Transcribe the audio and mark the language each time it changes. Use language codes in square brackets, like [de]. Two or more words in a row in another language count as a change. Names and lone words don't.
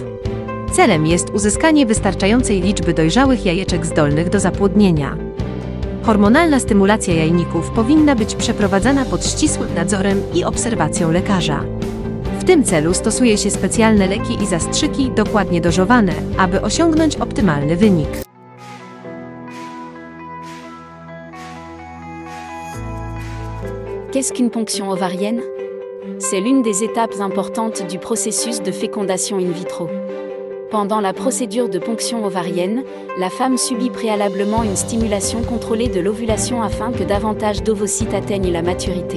[pl] Celem jest uzyskanie wystarczającej liczby dojrzałych jajeczek zdolnych do zapłodnienia. Hormonalna stymulacja jajników powinna być przeprowadzana pod ścisłym nadzorem i obserwacją lekarza. W tym celu stosuje się specjalne leki i zastrzyki dokładnie dozowane, aby osiągnąć optymalny wynik. [fr] Qu'est-ce qu'une ponction ovarienne? C'est l'une des étapes importantes du processus de fécondation in vitro. Pendant la procédure de ponction ovarienne, la femme subit préalablement une stimulation contrôlée de l'ovulation afin que davantage d'ovocytes atteignent la maturité.